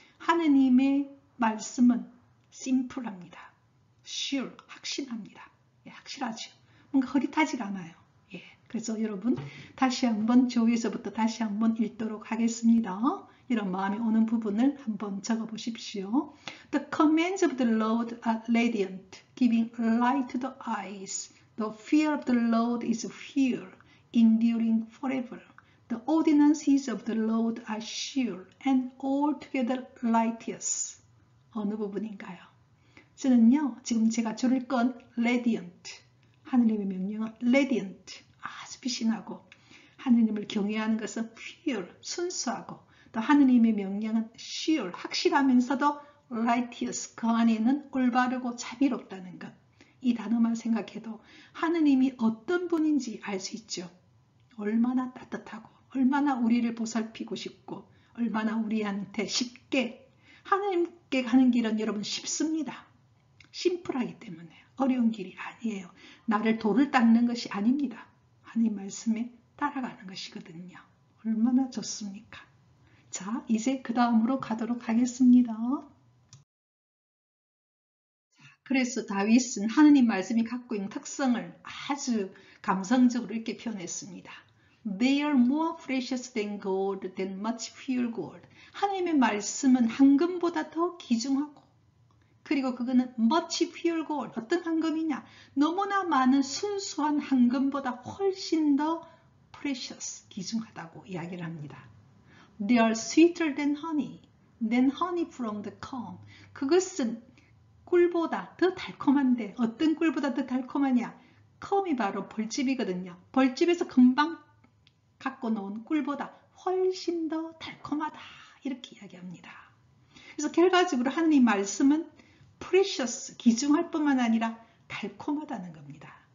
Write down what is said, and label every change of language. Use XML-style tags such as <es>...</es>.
<ko>하느님의 말씀은 심플합니다. sure, 확신합니다. 확실하죠. 뭔가 흐릿하지가 않아요. 그래서 여러분, 다시 한번 조에서부터 다시 한번 읽도록 하겠습니다. 이런 마음이 오는 부분을 한번 적어 보십시오.</ko> <en>The commands of the Lord are radiant, giving light to the eyes. The fear of the Lord is fear, enduring forever. The ordinances of the Lord are sure and altogether righteous.</en> <ko>어느 부분인가요? 저는요, 지금 제가 줄일 건 radiant. 하느님의 명령은 radiant. 아주 빛이 나고, 하느님을 경외하는 것은 pure, 순수하고, 또 하느님의 명령은 sure, 확실하면서도 righteous, 그 안에는 올바르고 자비롭다는 것. 이 단어만 생각해도 하느님이 어떤 분인지 알 수 있죠. 얼마나 따뜻하고, 얼마나 우리를 보살피고 싶고, 얼마나 우리한테 쉽게, 하느님께 가는 길은 여러분 쉽습니다. 심플하기 때문에 어려운 길이 아니에요. 나를 돌을 닦는 것이 아닙니다. 하나님 말씀에 따라가는 것이거든요. 얼마나 좋습니까? 자, 이제 그 다음으로 가도록 하겠습니다. 그래서 다윗은 하느님 말씀이 갖고 있는 특성을 아주 감성적으로 이렇게 표현했습니다.</ko> <en>They are more precious than gold, than much pure gold.</en> <ko>하느님의 말씀은 황금보다 더 귀중하고, 그리고 그거는</ko> <en>much pure gold,</en> <ko>어떤 황금이냐? 너무나 많은 순수한 황금보다 훨씬 더 precious, 귀중하다고 이야기를 합니다.</ko> <en>They are sweeter than honey from the comb.</en> <ko>그것은 꿀보다 더 달콤한데, 어떤 꿀보다 더 달콤하냐? 컴이 바로 벌집이거든요. 벌집에서 금방 갖고 놓은 꿀보다 훨씬 더 달콤하다, 이렇게 이야기합니다. 그래서 결과적으로 하느님 말씀은 precious, 귀중할 뿐만 아니라 달콤하다는 겁니다.</ko>